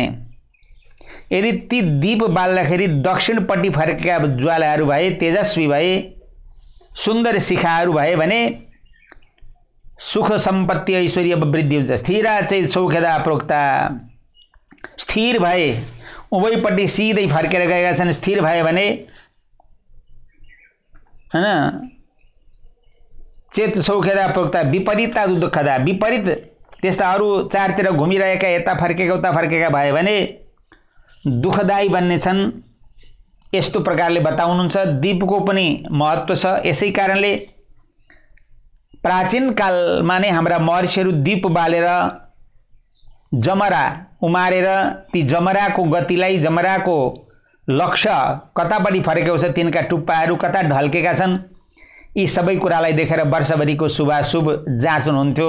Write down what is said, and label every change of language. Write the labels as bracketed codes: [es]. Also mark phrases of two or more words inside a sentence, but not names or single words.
[ne] यदि ती दीप बाल्दाखेरि दक्षिणपट्टि फर्केका ज्वालाहरू भए, तेजस्वी भए, सुन्दर शिखाहरू भए भने सुख सम्पत्ति ऐश्वर्य वृद्धि हुन्छ। स्थिरा चाहिँ [sa] सौख्यदा प्रोक्ता, [ne] स्थिर भए उभयपट्टि सिधै फर्केर गएका छन्, स्थिर भए भने हैन [sa] चेत सौख्यदा प्रोक्ता विपरीतता दुःखदा, [ne] विपरीत त्यस्ता अरू चारतिर घुमिरहेका यता फर्केका भए भने दुःखदायी बन्ने छन्। यस्तो प्रकारले बताउनुहुन्छ। दीपको पनि महत्त्व छ। यसै कारणले प्राचीन कालमा नै हाम्रा महर्षिहरू दीप बालेर जमरा उमारेर ती जमराको गतिलाई, जमराको लक्ष्य कतापट्टि फर्केको छ, तिनका टुप्पाहरू कता ढल्केका छन्, यी सबै कुरालाई देखेर वर्षभरिको शुभाशुभ जाँच्नुहुन्थ्यो।